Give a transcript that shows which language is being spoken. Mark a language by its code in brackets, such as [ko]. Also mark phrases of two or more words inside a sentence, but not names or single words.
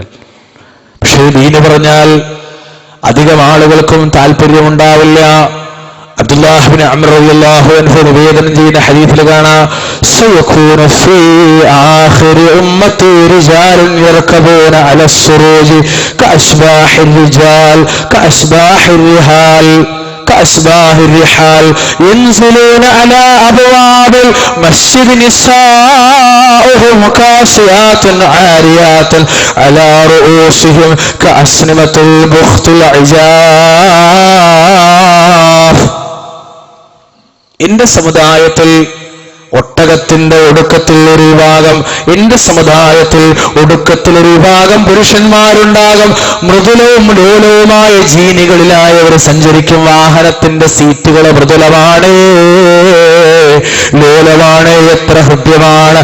[ml] പക്ഷേ ദീന് പറഞ്ഞാൽ അധികം ആളുകൾക്കും താല്പര്യമുണ്ടാവില്ല. അബ്ദുല്ലാഹ് ഇബ്നു അംർ [ar] رضي الله عنه [ml] നിവേദനം ചെയ്യുന്ന ഹദീസിൽ [ar] കാണാം, سيكون في آخر أمتي رجال يركبون على سروج كأشباه الرجال كأشباه الرحال كأشباه الرحال ينزلون على أبواب المسجد نساؤهم كاسيات عاريات على رؤوسهم كأسنمة البخت العجاف. [ml] എന്റെ സമുദായത്തിൽ ഒട്ടകത്തിന്റെ ഒടുക്കത്തിൽ ഒരു വിഭാഗം, എന്റെ സമുദായത്തിൽ ഒടുക്കത്തിൽ ഒരു വിഭാഗം പുരുഷന്മാരുണ്ടാകും. മൃദുലവും ലോലവുമായ ജീനികളിലായവർ സഞ്ചരിക്കും. വാഹനത്തിന്റെ സീറ്റുകൾ മൃദുലമാണ്, ലോലമാണ്, എത്ര ഹൃദ്യമാണ്.